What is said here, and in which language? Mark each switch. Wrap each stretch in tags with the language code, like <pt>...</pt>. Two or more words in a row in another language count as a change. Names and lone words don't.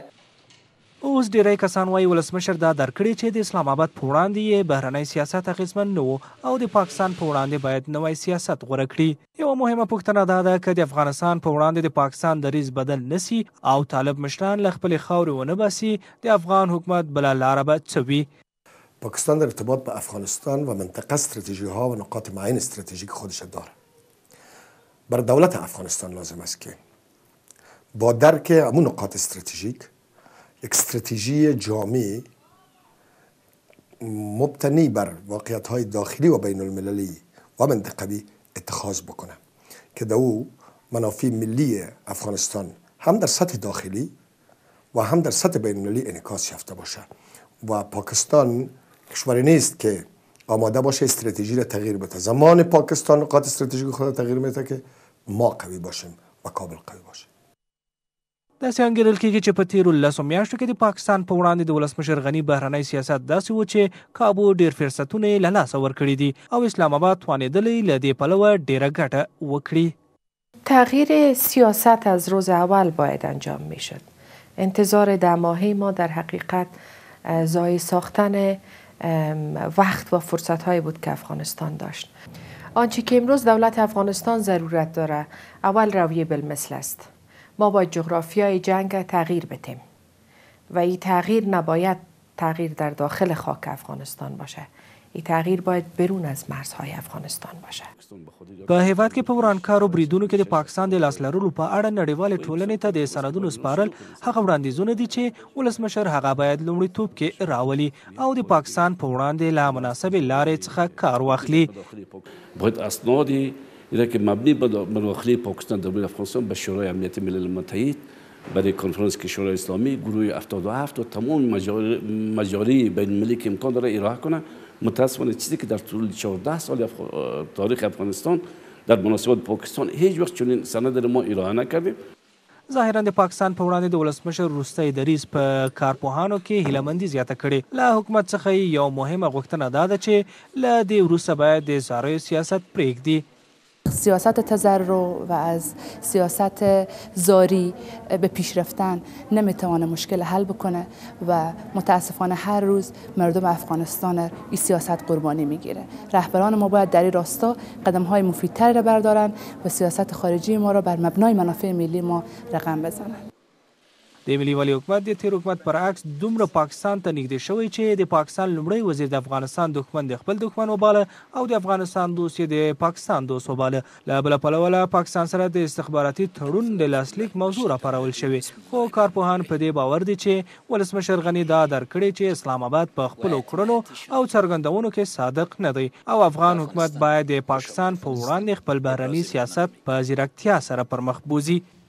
<ps>اوس ډیری کسان وایي ولسمشر دا درکړي چې د اسلام آباد په وړاندې یې بهرنی سیاست اغېزمن نه و او د پاکستان په وړاندې باید نوی سیاست غوره کړي. یوه مهمه پوښتنه دا ده که د افغانستان په وړاندې د پاکستان دریځ بدل نسی او طالب مشران له خپلې خاورې ونه باسي، د افغان حکومت بله لاره به څه وي؟</ps> <fa>پاکستان در ارتباط با افغانستان و منطقه استراتژی ها و نقاط معین استراتژیک خودش داره. بر دولت افغانستان لازم است که با درک همون نقاط استراتژیک یک استراتژی جامع مبتنی بر واقعیت‌های داخلی و بین المللی و منطقوی اتخاذ بکنه که در او منافع ملی افغانستان هم در سطح داخلی و هم در سطح بین المللی انعکاس یافته باشه و پاکستان کشوری نیست که آماده باشه استراتژی را تغییر بده. زمان پاکستان نقاط استراتژیک خود تغییر میده که ما قوی باشیم و کابل قوی باشه.</fa> <ps>داسې انګېرل کېږي چې په تېرو 10 میاشتو کې د پاکستان په وړاندې د ولسمشر غني بهرنی سیاست داسې و چې کابو ډېر فرصتونه یې له لاسه ورکړي دي او اسلام آباد توانېدلی له دې پلوه ډېره ګټه وکړي.</ps> <fa>تغییر سیاست از روز اول باید انجام میشد. انتظار 10 ماهه ما در حقیقت ضایع ساختن وقت و فرصت‌هایی بود که افغانستان داشت. آنچه که امروز دولت افغانستان ضرورت داره اول رویه بالمثل است. ما باید جغرافیای جنگ تغییر بدیم و این تغییر نباید تغییر در داخل خاک افغانستان باشه. این تغییر باید برون از مرزهای افغانستان باشه.</fa> <ps>په هیواد کې په ورانکارو بریدونو کې د پاکستان د لاس لرلو په اړه نړیوالې ټولنې ته د سندونو سپارل هغه وړاندیزونه دي چې ولسمشر هغه باید لومړیتوب کې راولي او د پاکستان په وړاندې له مناسبې لارې څخه کار واخلي.</ps> <fa>باید اسنادی که مبنی بر مداخله پاکستان در افغانستان به شورای امنیت ملل متحد، برای کنفرانس کشورهای اسلامی، گروه 77 و تمام مجاری بین المللی که امکان داره ارائه کنه. متاسفانه چیزی که در طول 14 سال تاریخ افغانستان در مناسبات پاکستان هیچ وقت چنین سند ما ارائه نکردیم.</fa> <ps>ظاهرا د پاکستان په وړاندې د ولسمشر وروستی دریځ په کارپوهانو کې هیلهمندي زیاته کړې. له حکومت څخه یو مهمه غوښتنه دا ده چې له دې وروسته باید د زاریو سیاست پرېږدي.</ps> <fa>سیاست تضرع و از سیاست زاری به پیش رفتن نمیتوانه مشکل حل بکنه و متاسفانه هر روز مردم افغانستان این سیاست قربانی میگیره. رهبران ما باید در این راستا قدم‌های مفیدتری را بردارن و سیاست خارجی ما را بر مبنای منافع ملی ما رقم بزنن.</fa> <ps>د ملي والي حکومت د تیر حکومت برعکس دومره پاکستان ته نږدې شوی چې د پاکستان لومړی وزیر د افغانستان دښمن د خپل دښمن وباله او د افغانستان دوست یې د پاکستان دوست وباله. له بله پلوه له پاکستان سره د استخباراتي تړون د لاسلیک موضوع راپارول شوې، خو کارپوهان په دې باور دي چې ولسمشر غني دا درک کړی چې اسلام آباد په خپلو کړنو او څرګندونو کې صادق نه دی او افغان حکومت باید د پاکستان په وړاندې خپل بهرني سیاست په ځیرکتیا سره پر مخ بوځي.</ps>